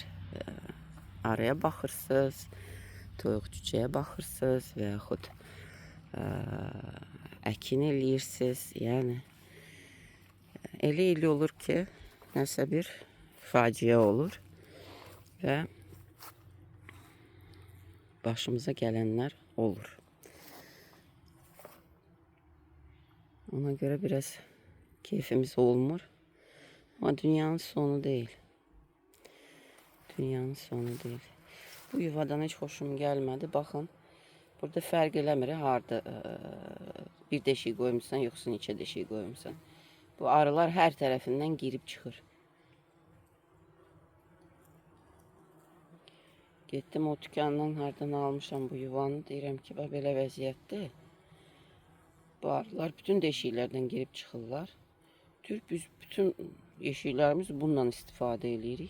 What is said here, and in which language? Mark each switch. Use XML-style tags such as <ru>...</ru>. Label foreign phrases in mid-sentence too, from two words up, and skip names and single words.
<az>Araya baxırsınız, toyuq cücəyə baxırsınız və yaxud əkin eləyirsiniz. Yəni elə olur ki, nəsə bir faciə olur və başımıza gelenler olur. Ona göre biraz keyfimiz olmur.</az> <tr>Ama dünyanın sonu değil. Dünyanın sonu değil. Bu yuvadan hiç hoşum gelmedi.</tr> <az>Bakın. Burada fərq eləmir. Harda bir deşik koymuşsan yoksa neçə deşik koymuşsan. Bu arılar her tarafından girip çıxır. Getdim o dükkandan hardan almışam bu yuvanı. Deyirəm ki, belə vəziyyətdir. Bu arılar bütün deşiklərdən girib çıxırlar. Biz bütün yeşiklərimiz bundan istifadə edirik.</az>